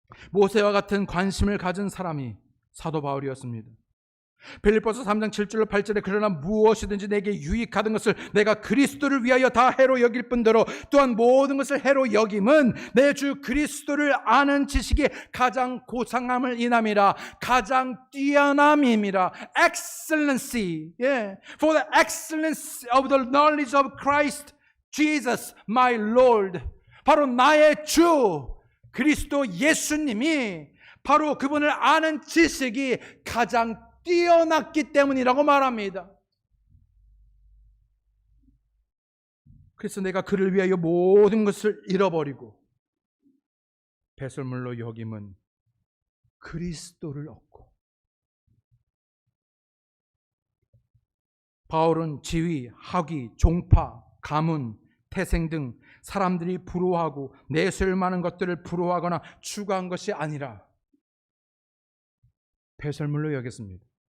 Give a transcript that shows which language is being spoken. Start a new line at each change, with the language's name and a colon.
Korean: 모세와 같은 관심을 가진 사람이 사도 바울이었습니다. 빌립보서 3장 7절로 8절에 그러나 무엇이든지 내게 유익하던 것을 내가 그리스도를 위하여 다 해로 여길 뿐더러 또한 모든 것을 해로 여김은 내 주 그리스도를 아는 지식이 가장 고상함을 인함이라. 가장 뛰어남임이라.
English: Excellency, for the excellence of the knowledge of Christ Jesus my Lord.
Korean: 바로 나의 주 그리스도 예수님이 바로 그분을 아는 지식이 가장 뛰어났기 때문이라고 말합니다. 그래서 내가 그를 위하여 모든 것을 잃어버리고 배설물로 여김은 그리스도를 얻고, 바울은 지위, 학위, 종파, 가문, 태생 등 사람들이 부러워하고 내세울 만한 것들을 부러워하거나 추구한 것이 아니라 배설물로 여겼습니다.